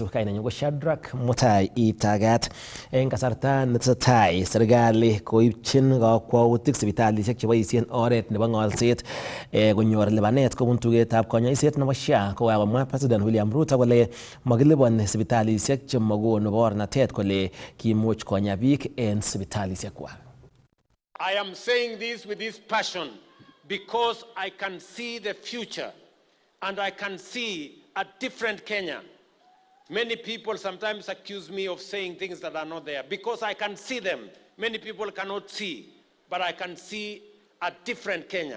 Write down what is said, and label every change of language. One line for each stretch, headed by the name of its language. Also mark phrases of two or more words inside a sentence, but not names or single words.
Kalenjin: Kainenyu ko Shadrack Mutai Itagat. En kasarta netesetai serikali koibchin kakwautik sipitalisiek cheboisien oret nebo ng'olset konyor lipanet kobun tugetab konyoiset nebo SHA, kokamwa President William Ruto kole makiliponi sipitalisiek chemokonu bornatet kole kimuch konya biik en sipitalisiekwa.
English: I am saying this with this passion because I can see the future and I can see a different Kenya. Many people sometimes accuse me of saying things that are not there because I can see them. Many people cannot see, but I can see a different Kenya.